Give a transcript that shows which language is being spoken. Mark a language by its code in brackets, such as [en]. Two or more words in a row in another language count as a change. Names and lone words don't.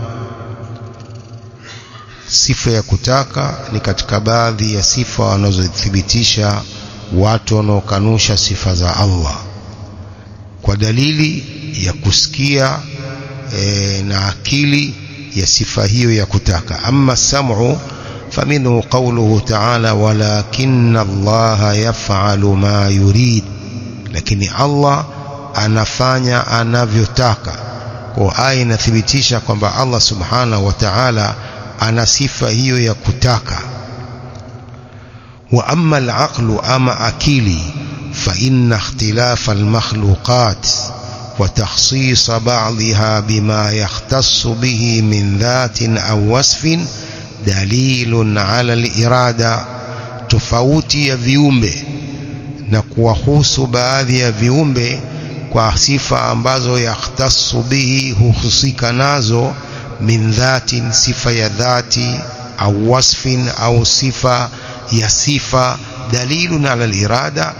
[sw] Sifa ya kutaka ni katika baadhi ya sifa wanazothibitisha watu wanaokanusha sifa za Allah kwa dalili ya kusikia na akili ya sifa hiyo ya kutaka. [ar] أما السمع فمنه قوله تعالى ولكن الله يفعل ما يريد, [sw] lakini Allah anafanya anavyotaka. Kwa aya inathibitisha kwamba Allah [ar] سبحانه وتعالى [sw] ana sifa hiyo ya kutaka. [ar] وأما العقل, [sw] ama akili, [ar] فإن اختلاف المخلوقات وتخصيص بعضها بما يختص به من ذات أو وصف دليل على الإرادة. [sw] tofauti ya viumbe na kuwahusu baadhi ya viumbe kwa sifa ambazo [ar] يختص به, [sw] huhusika nazo, [ar] من ذات, [sw] sifa ya dhati, au wasfin, au sifa ya sifa, [ar] دليل على الإرادة.